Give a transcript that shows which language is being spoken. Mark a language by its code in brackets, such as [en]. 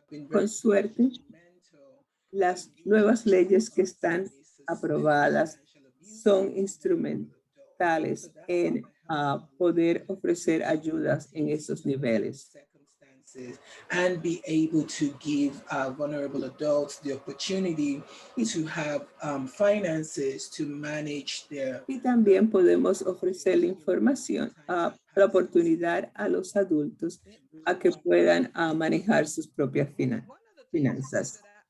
[es] Con suerte, las nuevas leyes que están aprobadas son instrumentales en poder ofrecer ayudas en esos niveles. [en] And be able to give vulnerable adults the opportunity to have finances to manage their. [es] Y también podemos ofrecer información, la oportunidad a los adultos a que puedan manejar sus propias finanzas.